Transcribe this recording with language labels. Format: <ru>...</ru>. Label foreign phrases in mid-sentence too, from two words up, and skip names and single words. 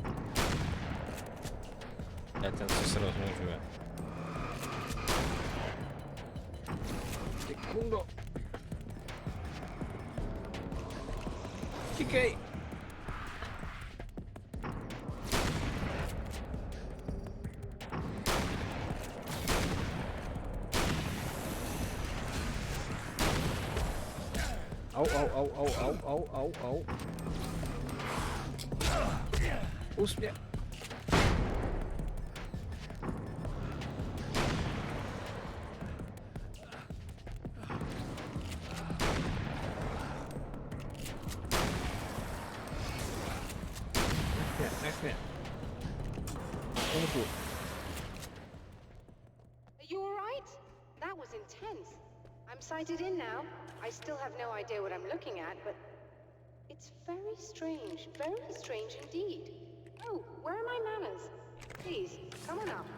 <cs>To je ten, co se rozmnožuje. Sekundo. Tíkej. Au, au, au, au, au, au, au, au. Úspěch. Nech mě.</cs> <en>Are you all right? That was intense. I'm sighted in now. I still have no idea what I'm looking at, but it's very strange indeed. Oh, where are my manners? Please, come on up.</en>